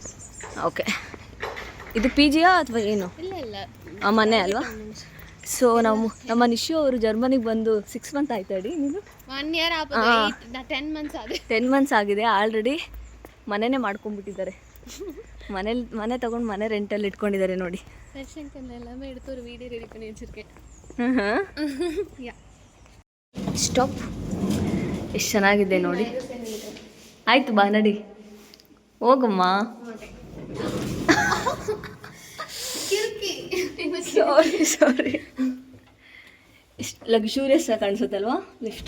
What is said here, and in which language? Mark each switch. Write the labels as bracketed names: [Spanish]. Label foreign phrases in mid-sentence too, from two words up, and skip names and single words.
[Kannada] ಓಕೆ, ಇದು ಪಿ ಜಿಯಾ ಅಥವಾ ಏನು? ಇಲ್ಲ ಮನೆ ಅಲ್ವಾ? ಸೊ ನಮ್ಮ ನಿಶು ಅವರು ಜರ್ಮನಿಗೆ ಬಂದು 6 ಮಂತ್ ಆಯ್ತು. ಅಡಿ ನೀನು [English] 1 year 10 months ಆಗಿದೆ. [Kannada] 10 months ಆಗಿದೆ. ಆಲ್ರೆಡಿ ಮನೆನೇ ಮಾಡ್ಕೊಂಡ್ಬಿಟ್ಟಿದ್ದಾರೆ. ಮನೆ ತಗೊಂಡು ಮನೆ ರೆಂಟಲ್ಲಿ ಇಟ್ಕೊಂಡಿದ್ದಾರೆ ನೋಡಿ. [Tamil] எல்லாமே எடுத்து ஒரு வீடியோ ரெடி பண்ணி வச்சிருக்கேன். [Kannada] ಸ್ಟಾಪ್. ಎಷ್ಟು ಚೆನ್ನಾಗಿದೆ ನೋಡಿ. ಆಯಿತು ಬಾ ನಡಿ, ಹೋಗಮ್ಮ. ಸಾರಿ ಎಷ್ಟು ಲಕ್ಸುರಿಯಸ್ ಆಗಿ ಕಾಣಿಸುತ್ತಲ್ವಾ ಲಿಫ್ಟ್?